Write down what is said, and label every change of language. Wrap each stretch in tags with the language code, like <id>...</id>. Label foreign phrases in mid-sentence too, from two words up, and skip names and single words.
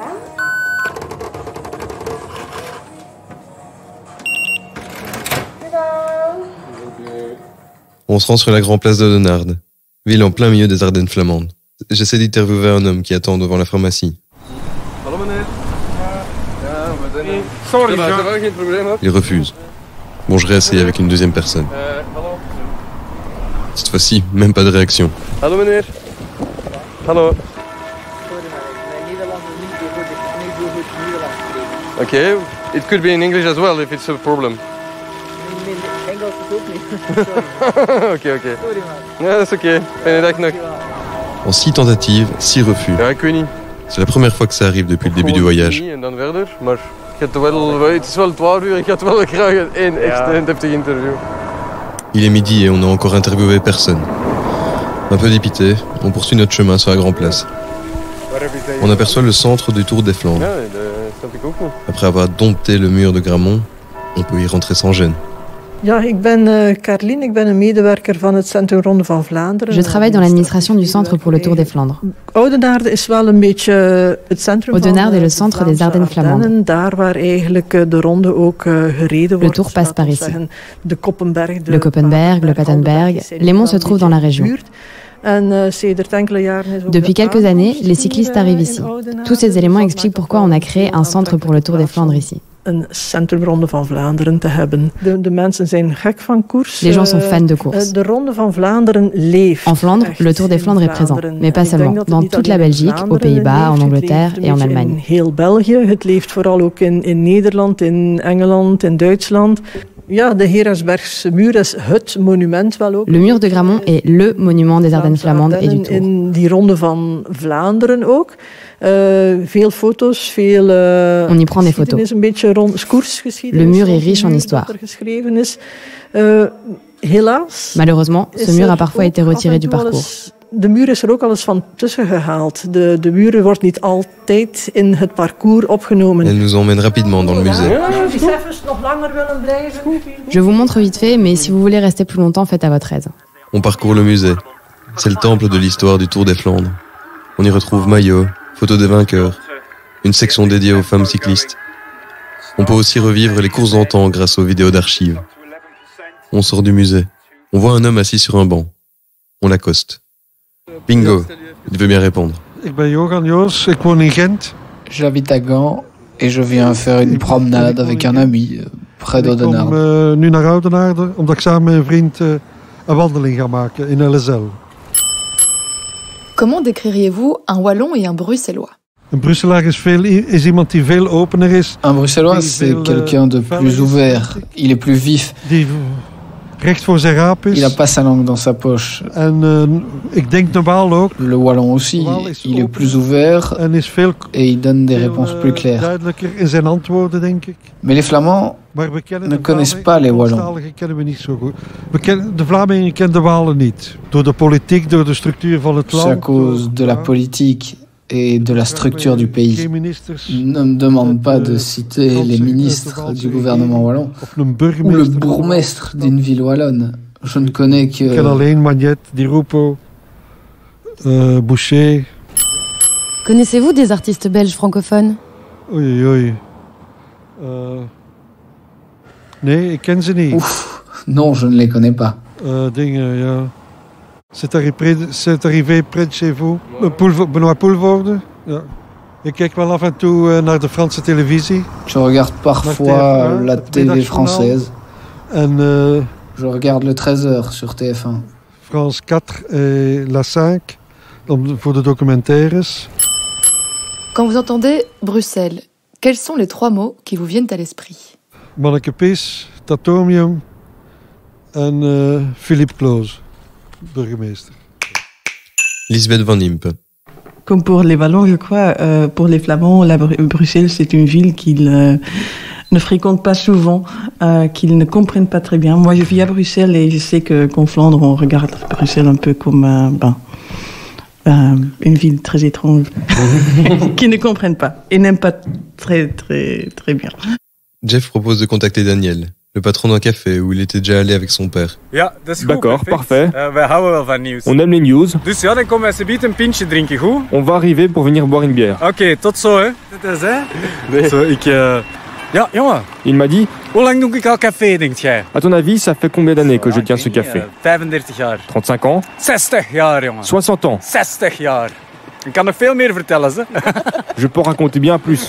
<fr>On se rend sur la grande place d'Oudenaarde, ville en plein milieu des Ardennes flamandes. J'essaie d'interviewer un homme qui attend devant la pharmacie. Il refuse. Bon, je réessaye avec une deuxième personne. Cette fois-ci, même pas de réaction.</fr> <nl>Hallo meneer. Hallo.</nl> <en>Okay, it could be in English as well if it's a problem.</en> <nl>Engels is ook niet. Oké. Ja, dat is oké. Fijne dag nog.</nl> <fr>En 6 tentatives, 6 refus.</fr> <nl>Ja, ik weet niet.</nl> <fr>C'est la première fois que ça arrive depuis le début du voyage.</fr> <nl>En dan verder, maar het is wel 12 uur, ik had wel graag een deftig interview.</nl> <fr>Il est midi et on n'a encore interviewé personne. Un peu dépité, on poursuit notre chemin sur la Grand Place. On aperçoit le centre du Tour des Flandres. Après avoir dompté le mur de Gramont, on peut y rentrer sans gêne.</fr> <nl>Ja, ik ben Carline, ik ben een medewerker van het Centrum Ronde van Vlaanderen.</nl> <fr>Je travaille dans l'administration du Centre pour le Tour des Flandres.</fr> <nl>Oudenaarde is wel een beetje het centrum</nl> <fr>Oudenaarde est le centre des Ardennes flamandes.</fr> <nl>Daar waar eigenlijk de ronde ook gereden wordt.</nl> <fr>Le Tour passe par ici.</fr> <nl>De Koppenberg,</nl> <fr>le Koppenberg, le Patenberg, les monts se trouvent dans la région. Depuis quelques années, les cyclistes arrivent ici. Tous ces éléments expliquent pourquoi on a créé un centre pour le Tour des Flandres ici.</fr> <nl>Een centrumronde van Vlaanderen te hebben. De mensen zijn gek van koers.</nl> <fr>Les gens sont fans de course.</fr> <nl>De ronde van Vlaanderen leeft.</nl> <fr>En Flandre, le Tour des Flandres est présent, mais pas seulement. Dans toute la Belgique, aux Pays-Bas, en Angleterre et en Allemagne.</fr> <nl>In heel België, het leeft vooral ook in Nederland, in Engeland, in Duitsland. Ja, de Herasbergse muur is het monument wel ook.</nl> <fr>Le mur de Gramont est le monument des Ardennes flamandes et du Tour.</fr> <nl>In die ronde van Vlaanderen ook. Veel foto's, veel.</nl> <fr>On y prend des photos.</fr> <nl>Een beetje</nl> <fr>le mur est riche en histoire.</fr> <nl>Helaas.</nl> <fr>Malheureusement, ce mur a parfois été retiré du parcours.</fr> <nl>De muur is er ook al eens van tussen gehaald. De muur wordt niet altijd in het parcours opgenomen.</nl> <fr>Elle nous emmène rapidement dans le musée. Je vous montre vite fait, mais si vous voulez rester plus longtemps, faites à votre aise. On parcourt le musée. C'est le temple de l'histoire du Tour des Flandres. On y retrouve maillots, photos des vainqueurs, une section dédiée aux femmes cyclistes. On peut aussi revivre les courses d'antan grâce aux vidéos d'archives. On sort du musée. On voit un homme assis sur un banc. On l'accoste. Bingo, il veut bien répondre.</fr> <nl>Ik ben Johan Joos, ik woon in Gent.</nl> <fr>J'habite à Gand et je viens faire une promenade avec un ami près d'Oudenaarde.</fr> <nl>Ik kom nu naar Oudenaarde omdat ik samen met een vriend een wandeling ga maken in LSL.</nl> <fr>Comment décririez-vous un Wallon et un Bruxellois?</fr> <nl>Een Brusselaar is iemand die veel opener is.</nl> <fr>Un Bruxellois, c'est quelqu'un de plus ouvert. Il est plus vif.</fr> <nl>Die recht voor zijn raap is.</nl> <fr>Il a pas sa langue dans sa poche.</fr> <nl>En ik denk de Waal ook.</nl> <fr>Le Wallon aussi. Il est plus ouvert</fr> <nl>en is veel,</nl> <fr>et il donne des réponses plus claires.</fr> <nl>Duidelijker in zijn antwoorden, denk ik.</nl> <fr>Mais les Flamands ne connaissent pas les Wallons.</fr> <nl>Kennen we niet zo goed. De Vlamingen kennen de Walen niet. Door de politiek, door de structuur van het land.</nl> <fr>C'est à cause de la politique et de la structure du pays. Ne me demande pas de citer les ministres du gouvernement wallon ou le bourgmestre d'une ville wallonne. Je ne connais que...</fr> <nl>Ik ken alleen Magnet, Di Rupo, Boucher.</nl> <fr>Connaissez-vous des artistes belges francophones?</fr> <nl>Oei. Nee, ik ken ze niet.</nl> <fr>Ouf, non, je ne les connais pas.</fr> <nl>Dingen, ja.</nl> <fr>C'est arrivé près de chez vous.</fr> <nl>Benoît Poelvoorde. Ja. Ik kijk wel af en toe naar de Franse televisie.</nl> <fr>Je regarde parfois la télé française.</fr> <nl>En,</nl> <fr>je regarde le 13h sur TF1. France 4 et la 5</fr> <nl>voor de documentaires.</nl> <fr>Quand vous entendez Bruxelles, quels sont les 3 mots qui vous viennent à l'esprit?</fr> <nl>Manneke-Pis, Tatomium en Philippe Kloos. Burgemeester. Lisbeth Van Impe.</nl> <fr>Comme pour les Wallons, je crois, pour les Flamands, Bruxelles, c'est une ville qu'ils ne fréquentent pas souvent, qu'ils ne comprennent pas très bien. Moi, je vis à Bruxelles et je sais qu'en Flandre, on regarde Bruxelles un peu comme une ville très étrange, qu'ils ne comprennent pas et n'aiment pas très, très, très bien. Jeff propose de contacter Daniel, le patron d'un café où il était déjà allé avec son père. D'accord, parfait. On aime les news. On va arriver pour venir boire une bière.</fr> <nl>Oké, tot zo hè.</nl> <fr>Il m'a dit, à ton avis, ça fait combien d'années que je tiens ce café? 35 ans? 60 ans. Je peux raconter bien plus.</fr>